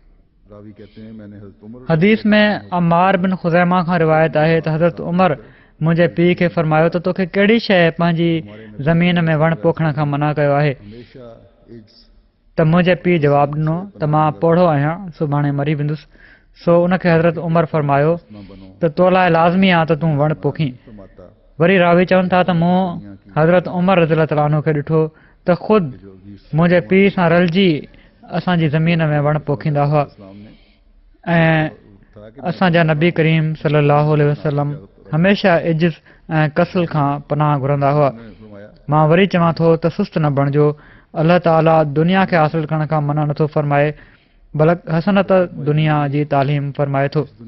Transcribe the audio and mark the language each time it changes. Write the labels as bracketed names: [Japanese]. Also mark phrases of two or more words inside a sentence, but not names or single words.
[Sindhi] हदीस में अम्मार बिन ख़ुज़ैमा खां रिवायत आहे त हज़रत उमर मुंहिंजे पीउ खे फरमायो त तोखे कहिड़ी शइ पंहिंजी ज़मीन में वण पोखण खां मना कयो आहे? त मुंहिंजे पीउ जवाबु ॾिनो त मां पोढ़ो आहियां, सुभाणे मरी वेंदुसि। सो उनखे हज़रत उमर फरमायो त तो लाइ लाज़मी आहे त तूं वण पोखीं। वरी रावी चवनि था त मूं हज़रत उमर [Arabic] رضي الله تعالى عنه [Sindhi] खे ॾिठो त ख़ुदि मुंहिंजे पीउ सां रलिजी असांजी ज़मीन में वण पोखींदा हुआ। ऐं असांजा नबी करीम [Arabic] صلى الله عليه وسلم [Sindhi] हमेशह इज़्ज़त ऐं कसल खां पनाह घुरंदा हुआ। मां वरी चवां थो त सुस्त न बणिजो। अलाह ताला दुनिया खे हासिल करण खां मना नथो फरमाए, बल्कि हसनत दुनिया जी तालीम फरमाए थो।